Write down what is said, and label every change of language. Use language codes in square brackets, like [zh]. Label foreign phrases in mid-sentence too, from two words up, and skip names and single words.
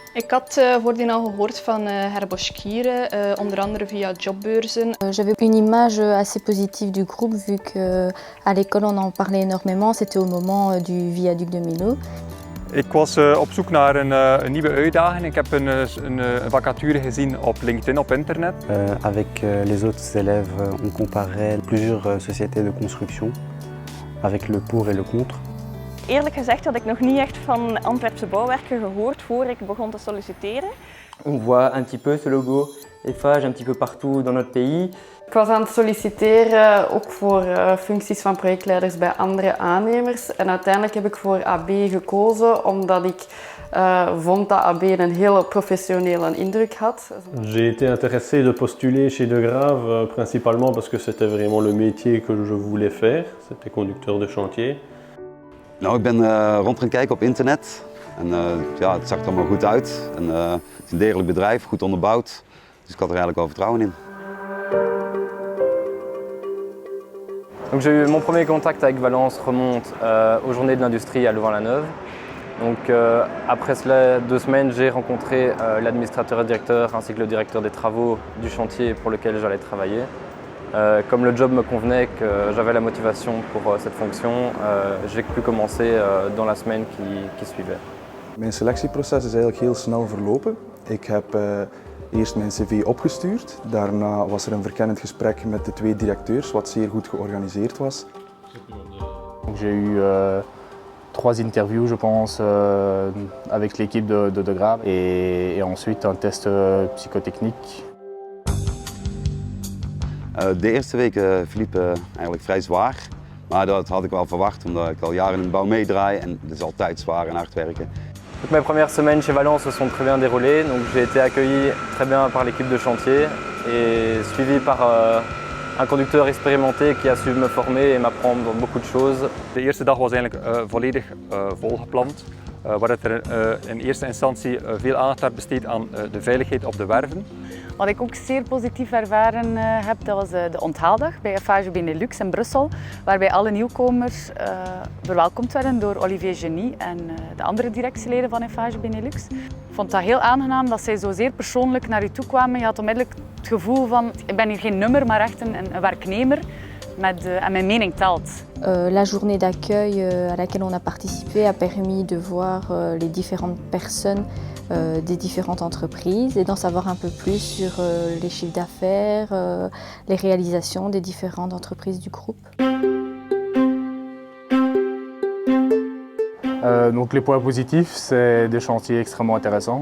[nl] Ik had voordien al gehoord van herboschkieren, onder andere via jobbeurzen. [fr] J'avais une image assez positive du groupe vu qu'à l'école on en parlait énormément. C'était au moment du viaduc de Millau. [nl] Ik was op zoek naar een nieuwe uitdaging. Ik heb een vacature gezien op LinkedIn, op internet. [fr] Avec les autres élèves, on comparait plusieurs sociétés de construction avec le pour et le contre. [nl] Eerlijk gezegd had ik nog niet echt van Antwerpse bouwwerken gehoord voor ik begon te solliciteren. [fr] On voit un petit peu ce logo Eiffage un petit peu partout dans notre pays. [nl] Ik was aan het solliciteren ook voor functies van projectleiders bij andere aannemers. En uiteindelijk heb ik voor AB gekozen omdat ik vond dat AB een hele professionele indruk had. [fr] J'ai été intéressé de postuler chez De Grave, principalement parce que c'était vraiment le métier que je voulais faire. C'était conducteur de chantier. [nl] Nou, ik ben rond gaan kijken op internet en ja, het zag er allemaal goed uit. En, het is een degelijk bedrijf, goed onderbouwd, dus ik had er eigenlijk wel vertrouwen in. [fr] Donc j'ai eu mon premier contact avec Valence remonte aux Journées de l'Industrie à Louvain-la-Neuve. Donc après cela, 2 semaines, j'ai rencontré l'administrateur et directeur ainsi que le directeur des travaux du chantier pour lequel j'allais travailler. Comme le job me convenait, que j'avais la motivation pour cette fonction, j'ai pu commencer dans la semaine qui suivait. [nl] Mijn selectieproces is eigenlijk heel snel verlopen. Ik heb eerst mijn cv opgestuurd, daarna was er een verkennend gesprek met de 2 directeurs, wat zeer goed georganiseerd was. [fr] J'ai eu 3 interviews, je pense, avec l'équipe de De Grave et ensuite un test psychotechnique. [nl] De eerste weken verliepen eigenlijk vrij zwaar, maar dat had ik wel verwacht omdat ik al jaren in de bouw meedraai en het is altijd zwaar en hard werken. [fr] Donc mes premières semaines chez Valence se sont très bien déroulées, donc j'ai été accueilli très bien par l'équipe de chantier et suivi par un conducteur expérimenté qui a su me former et m'apprendre beaucoup de choses. [nl] De eerste dag was eigenlijk volledig volgepland, waar er in eerste instantie veel aandacht werd besteed aan de veiligheid op de werven. Wat ik ook zeer positief ervaren heb, dat was de onthaaldag bij Eiffage Benelux in Brussel, waarbij alle nieuwkomers verwelkomd werden door Olivier Genie en de andere directieleden van Eiffage Benelux. Ik vond dat heel aangenaam dat zij zo zeer persoonlijk naar u toe kwamen. Je had onmiddellijk het gevoel van, ik ben hier geen nummer, maar echt een werknemer. En mijn mening telt. [fr] La journée d'accueil à laquelle on a participé a permis de voir les différentes personnes des différentes entreprises et d'en savoir un peu plus sur les chiffres d'affaires, les réalisations des différentes entreprises du groupe. Donc les points positifs, c'est des chantiers extrêmement intéressants.